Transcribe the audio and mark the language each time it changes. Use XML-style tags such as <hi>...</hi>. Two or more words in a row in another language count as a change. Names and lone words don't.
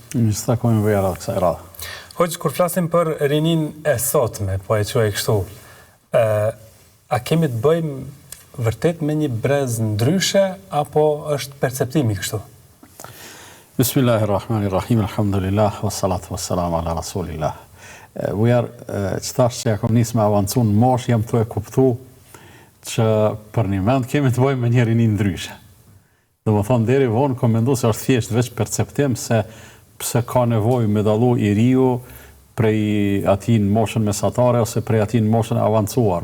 <sq>Mirë se takojmë vera kësaj radhe. Hoxha, kur flasim për rinin e sotme, po e quaj kështu, a kemi të bëjmë vërtet me një brez ndryshe, apo është perceptimi kështu?</sq> <ar>بسم الله الرحمن الرحيم, الحمد لله والصلاة والسلام على رسول الله.</ar> <sq>Që tash që ja kom nisë me avancu në mosh, jam të e kuptu që për një mend kemi të bëjmë me një rini ndryshe. Dhe më thonë, deri vonë kom mendu se është thjesht veç perceptim se pse ka nevojë me dallu i riu prej ati në moshën mesatare ose prej ati në moshën avancuar.</sq>